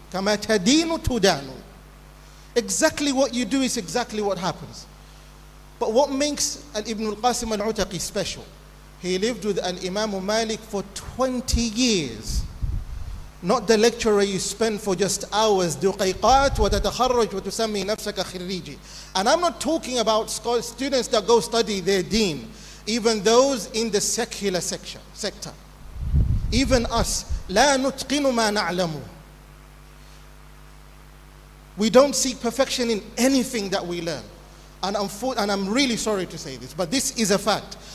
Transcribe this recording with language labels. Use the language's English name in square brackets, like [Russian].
[Arabic] كَمَا تَدِينُ تُدَانُ. [English] Exactly what you do is exactly what happens. But what makes Ibn al-Qasim al-Utaqi special? He lived with Imam Malik for 20 years. Not the lecturer you spend for just hours. [Arabic] دقيقات وتتخرج وتسمي نفسك خريجي. [English] And I'm not talking about students that go study their deen. Even those in the secular sector. Even us. [Arabic] لا نتقن ما نعلم. [English] We don't seek perfection in anything that we learn. And I'm really sorry to say this, but this is a fact.